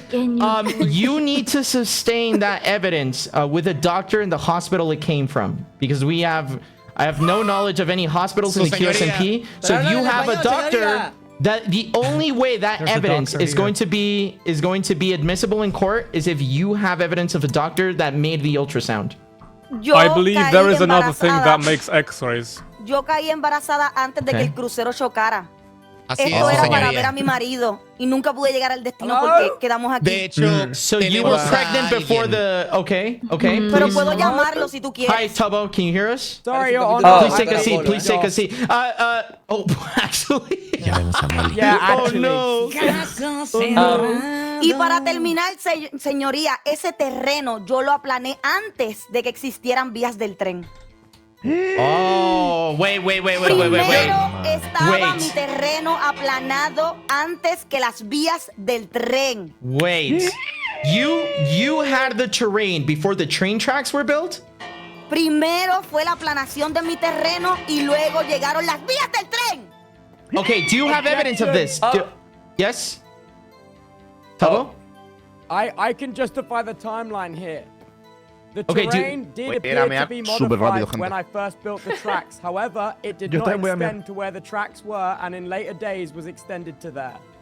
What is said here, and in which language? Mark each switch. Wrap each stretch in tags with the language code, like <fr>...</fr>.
<en>You need to sustain that evidence with a doctor in the hospital it came from, because I have no knowledge of any hospitals in the QSMP. So if you have a doctor, that the only way that evidence is going to be admissible in court is if you have evidence of a doctor that made the ultrasound. I believe there is another thing that makes X-rays.</en> <es>Yo caí embarazada antes de que el crucero chocara. Así Esto es, era para señoría. ver a mi marido y nunca pude llegar al destino porque quedamos aquí. De hecho,</es> <en>So you were pregnant before the... Okay.</en> <es>Pero puedo llamarlo si tú quieres.</es> <en>Hi, Tubbo. Can you hear us? Sorry, Your Honor. Please take a seat. Please take a seat. Oh, actually. Yeah, actually. Oh, no.</en> <es>Y para terminar, señoría, ese terreno yo lo aplané antes de que existieran vías del tren.</es> <en>Oh, wait.</en> <es>Primero estaba mi terreno aplanado antes que las vías del tren.</es> <en>Wait. You had the terrain before the train tracks were built?</en> <es>Primero fue la aplanación de mi terreno y luego llegaron las vías del tren.</es> <en>Okay, do you have evidence of this? Yes? Tubbo? I can justify the timeline here. The Okay, terrain did appear to be modified when I first built the tracks. However, it did not extend to where the tracks were, and in later days was extended to there.</en>